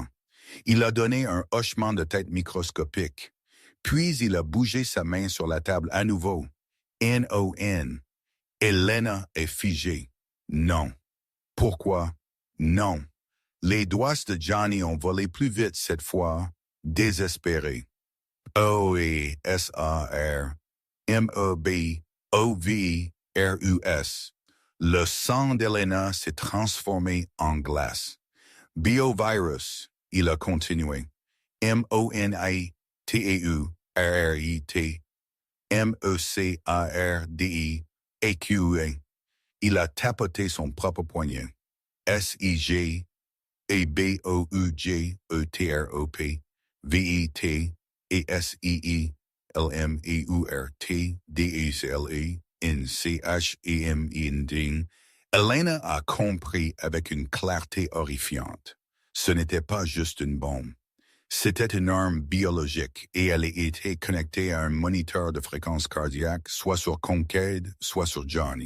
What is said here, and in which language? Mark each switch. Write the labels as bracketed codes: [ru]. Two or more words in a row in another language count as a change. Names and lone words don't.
[fr] Il a donné un hochement de tête microscopique. Puis il a bougé sa main sur la table à nouveau. N-O-N. Elena est figée. Non. Pourquoi? Non. Les doigts de Johnny ont volé plus vite cette fois, désespéré. O-E-S-A-R-M-E-B-O-V-R-U-S. Le sang d'Elena s'est transformé en glace. Biovirus, il a continué. M-O-N-I-T-E-U-R-R-I-T. M-E-C-A-R-D-I-A-Q-A. Il a tapoté son propre poignet. S-I-G et B-O-U-G-E-T-R-O-P, V-I-T, et S-I-I-L-M-E-U-R-T, D-E-C-L-E, N-C-H-E-M-I-N-D. Elena a compris avec une clarté horrifiante. Ce n'était pas juste une bombe. C'était une arme biologique et elle était connectée à un moniteur de fréquence cardiaque, soit sur Concade, soit sur Johnny.